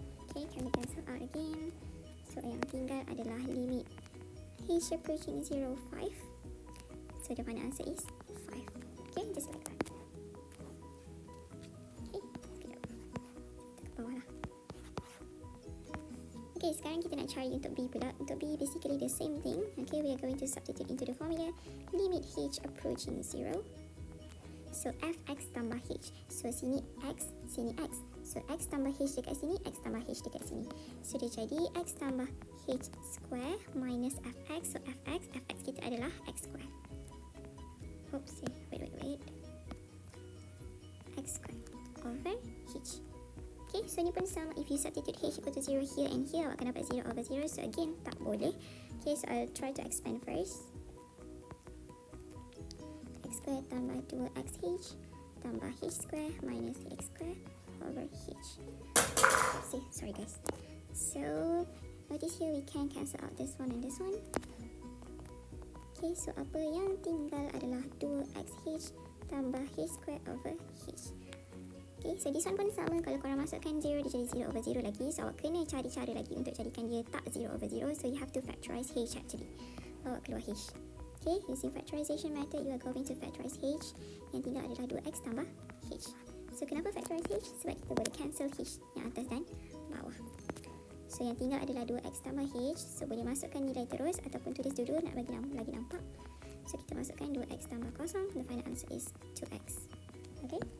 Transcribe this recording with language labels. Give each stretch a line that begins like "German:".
English: Okay, can be cancelled out again.
Malay: So yang tinggal adalah limit h approaching 0, 5.
English: So the final answer is 5. Okay, just like that.
Malay: Okay, kita ke bawah lah. Okay, sekarang kita nak cari untuk b pula. Untuk b
English: basically the same thing. Okay, we are going to substitute into the formula limit h approaching 0.
Malay: So fx tambah h. So sini x, sini x. So x tambah h dekat sini, x tambah h dekat sini. So dia jadi x tambah h square minus fx. So fx kita adalah x square.
English: Oops, wait. X square over h. Okay, so
Malay: ni pun sama.
English: If you substitute h equal to 0 here and here,
Malay: awak akan dapat
English: 0 over 0. So again,
Malay: tak boleh.
English: Okay, so I'll try to expand first. X square tambah 2xh tambah h square minus x square over h. Sorry guys. So notice here we can cancel out this one and this one.
Malay: Okay, so apa yang tinggal adalah 2xh tambah h square over h.
English: Okay, so this one
Malay: pun sama. Kalau korang masukkan 0, dia jadi 0 over 0 lagi. So awak kena cari cara lagi untuk jadikan dia tak 0 over 0.
English: So you have to factorize h actually.
Malay: Bawa keluar h.
English: Okay, using factorization method, you are going to factorize h.
Malay: Yang tinggal adalah 2x tambah h. So kenapa factorize h? Sebab kita boleh cancel h yang atas dan bawah. So yang tinggal adalah 2x tambah h. So boleh masukkan nilai terus ataupun tulis dulu nak bagi lagi nampak. So kita masukkan 2x tambah kosong.
English: The final answer is 2x. Okay.